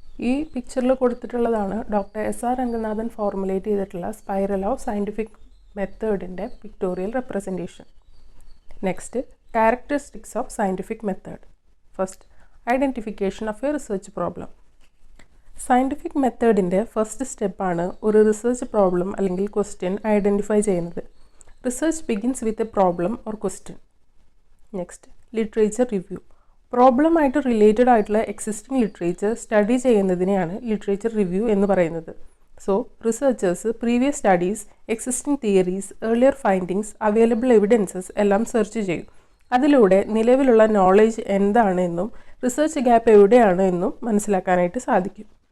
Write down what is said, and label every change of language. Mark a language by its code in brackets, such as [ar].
[ml] ഈ പിക്ചറിൽ കൊടുത്തിട്ടുള്ളതാണ് doctor S.R. Ranganathan formulate ചെയ്തിട്ടുള്ള [en] Spiral of scientific മെത്തേഡിൻ്റെ pictorial representation. Next, characteristics of scientific method. First, identification of a research problem. [ml] Scientific മെത്തേഡിൻ്റെ first സ്റ്റെപ്പാണ് ഒരു research problem അല്ലെങ്കിൽ question identify ചെയ്യുന്നത്. [en] Research begins with a problem or question. Next, literature review. [ml] പ്രോബ്ലമായിട്ട് related ആയിട്ടുള്ള existing literature study ചെയ്യുന്നതിനെയാണ് literature review എന്ന് പറയുന്നത്. So researchers [en] previous studies, existing theories, earlier findings, available evidences [ml] എല്ലാം search ചെയ്യും. അതിലൂടെ നിലവിലുള്ള knowledge എന്താണ് എന്നും റിസർച്ച് ഗ്യാപ്പ് എവിടെയാണ് എന്നും മനസ്സിലാക്കാനായിട്ട് സാധിക്കും.